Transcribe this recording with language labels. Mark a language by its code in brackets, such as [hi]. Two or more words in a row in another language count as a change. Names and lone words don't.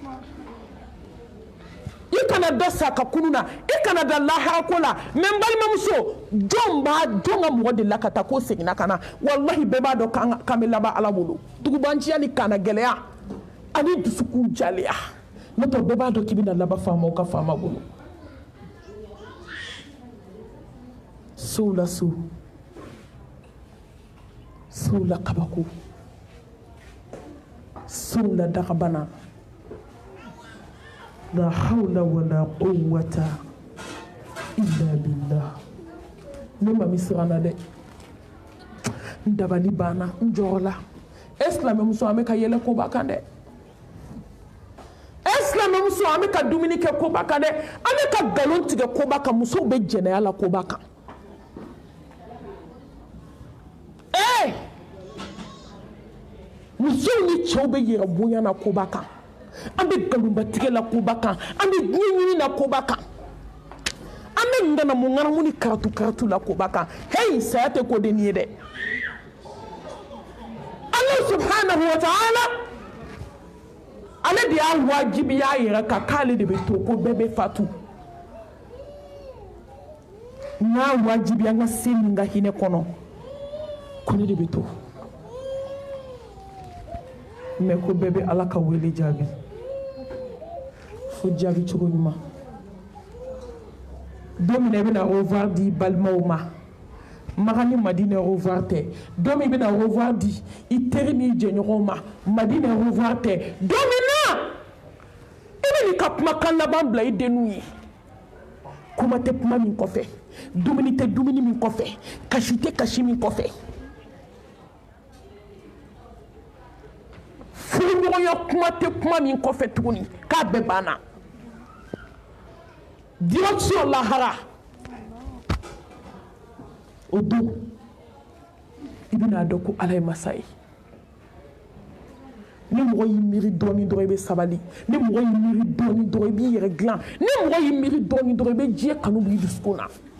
[bm] i kana da sa ka kunu na i kana da lahara ko la mais n balimamuso jɔn ka mɔgɔ de la ka taa ko seginna ka na walahi bɛɛ b'a dɔn k'an bɛ laban ala bolo tugubanciya ni kana gɛlɛya ani dusukun jaleya n'o tɛ bɛɛ b'a dɔn k'i bɛna laban faamaw ka faama bolo sow la kabako sow la dagabana [ar] لا حول ولا قوة إلا بالله [bm] ne ma mi siranna dɛ n dabali banna n jɔrɔla silamɛmuso an bɛ ka yɛlɛ koba kan dɛ silamɛmuso an bɛ ka dumuni kɛ koba kan dɛ an bɛ ka galon tigɛ koba kan musow bɛ jɛnɛya la koba kan musow ni cɛw bɛ yɛrɛ bonya na koba kan an bɛ galonbatigɛ la koba kan an bɛ diɲɛ ɲini na koba kan an bɛ ŋanamu ni karatu la koba kan hey saya tɛ ko den ye dɛ [ar] الله سبحانه وتعالى [bm] ale de y'a wajibiya a yɛrɛ kan k'ale de bɛ to ko bɛɛ bɛ fatu n'a wajibiya an ka se nin ka hinɛ kɔnɔ ko ne de bɛ to mais ko bɛɛ bɛ ala ka wele jaabi fo jaabi cogo ɲuman don min i bɛna [fr] au revoir [bm] di balimaw ma Maka ni Madina [fr] au revoir [bm] tɛ don min i bɛna [fr] au revoir [bm] di i teri ni jɛɲɔgɔnw ma Madina [fr] au revoir [bm] tɛ don min na i bɛ n'i ka kumakan laban bila i denw ye kuma tɛ kuma min kɔfɛ dumuni tɛ dumuni min kɔfɛ kasi tɛ kasi min kɔfɛ furuɲɔgɔnya kuma tɛ kuma min kɔfɛ tuguni k'a bɛɛ banna direction lahara o don i bɛna dɔn ko ala ye masa ye ni mɔgɔ y'i miiri dɔɔni dɔrɔn i bɛ sabali ni mɔgɔ y'i miiri dɔɔni dɔrɔn i b'i yɛrɛ dilan ni mɔgɔ y'i miiri dɔɔni dɔrɔn i bɛ diɲɛ kanu b'i dusukun na